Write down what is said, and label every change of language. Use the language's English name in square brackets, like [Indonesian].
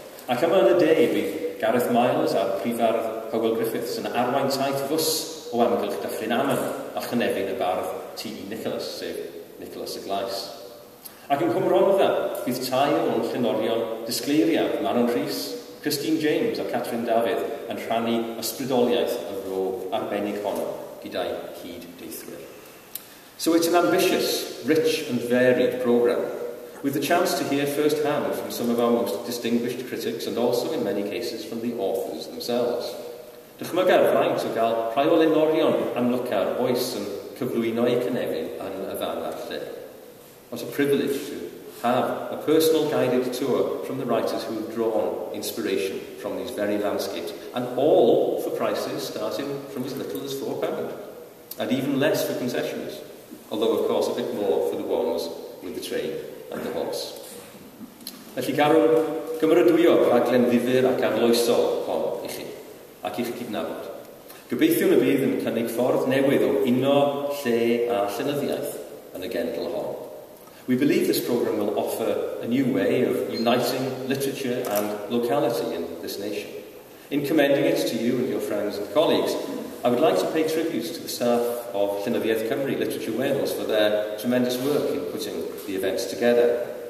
[Welsh] Ac yma yn y de bydd Gareth Miles a'r prifardd Hywel Griffiths yn arwain taith fws o amgylch Dyffryn Aman a chynefin y bardd T.E. Nicholas, sef Nicholas y Glais. Ac yn Cwm Rhondda, bydd tair o'n llenorion disgleiriad Manon Rhys, Christine James a Catherine Dafydd yn rhannu ysbrydoliaeth y ro arbennig honno gyda'i cyd-deithwyr. [English] So it's an ambitious, rich and varied programme, with the chance to hear first-hand from some of our most distinguished critics and also, in many cases, from the authors themselves. [Welsh] Dychmyga'r faint o gael rhai o lenorion amlyca'r oes yn cyflwyno eu cynefin yn y fan ar lle. [English] What a privilege to have a personal guided tour from the writers who have drawn inspiration from these very landscapes, and all for prices starting from as little as £4, and even less for concessions, although of course a bit more for the ones with the train and the horse. [Welsh] Felly garwn gymeradwyo rhaglen ddifyr ac arloesol hon i chi, ac i'ch cydnabod. Gobeithio y bydd yn cynnig ffordd newydd o uno, lle a llenyddiaeth yn y genedl hon. [English] We believe this programme will offer a new way of uniting literature and locality in this nation. In commending it to you and your friends and colleagues, I would like to pay tribute to the staff of Llenyddiaeth Cymru Literature Wales for their tremendous work in putting the events together.